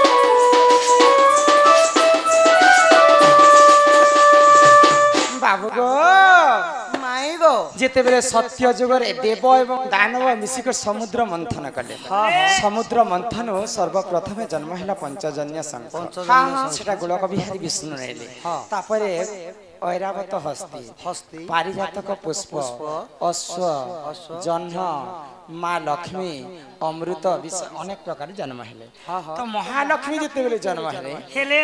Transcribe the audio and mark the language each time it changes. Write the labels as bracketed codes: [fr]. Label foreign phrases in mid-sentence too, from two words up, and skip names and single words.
[or] ବାବୁ ଗୋ ମାଇ ଗୋ ଜେତେବେଳେ ସତ୍ୟ ଯୁଗରେ ଦେବ ଏବଂ ଦାନବ ମିଶିକି ସମୁଦ୍ର ମନ୍ଥନ କଲେ ସମୁଦ୍ର ମନ୍ଥନ ସର୍ବପ୍ରଥମେ ଜନ୍ମ ହେଲା ପଞ୍ଚଜନ୍ୟ ସଙ୍ଘ ସେଟା ଗୋଲକ ବିହାରୀ ବିଷ୍ଣୁ ନେଲେ ତାପରେ ଐରାବତ ହସ୍ତୀ ପାରିଜାତକ ପୁଷ୍ପ ଅଶ୍ୱ ଜହ୍ନ ମାଁ ଲକ୍ଷ୍ମୀ ଅମୃତ ଅନେକ ପ୍ରକାର ଜନ୍ମ ହେଲେ ତୋ ମହାଲକ୍ଷ୍ମୀ ଜେତେବେଳେ ଜନ୍ମ ହେଲେ